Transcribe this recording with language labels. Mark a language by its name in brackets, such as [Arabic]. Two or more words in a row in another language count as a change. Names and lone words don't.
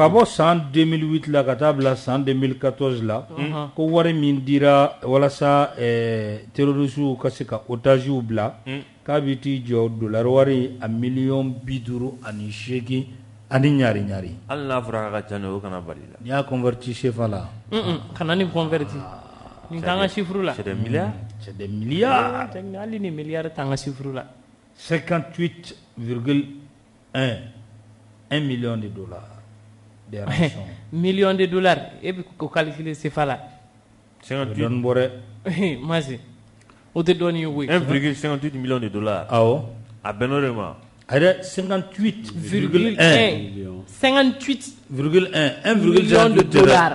[Bambara] ka bɔ san 2008 la ka taa bila san 2014 la ko wari min dira walasa terroristes ka se ka otages bila k'a bɛ t'i jɔ dollar wari a miliyɔn 58 ani ɲari hali n'a fɔra ka ca ne o kana bali la n'i y'a converti CFA la kana ni converti ni kan ka chiffre la [French] c'est des milliards [Bambara] hali ni milliard t'an ka chiffre la [French] 58,1 million de dollars de rançon million de dollars [Bambara] e bɛ ko calculer CFA la 58 bɔrɛ masi o tɛ dɔɔni ye koyi [French] 1,58 millions de dollars [Bambara] awɔ a bɛnn'o de ma 58,1 [French] million de dollars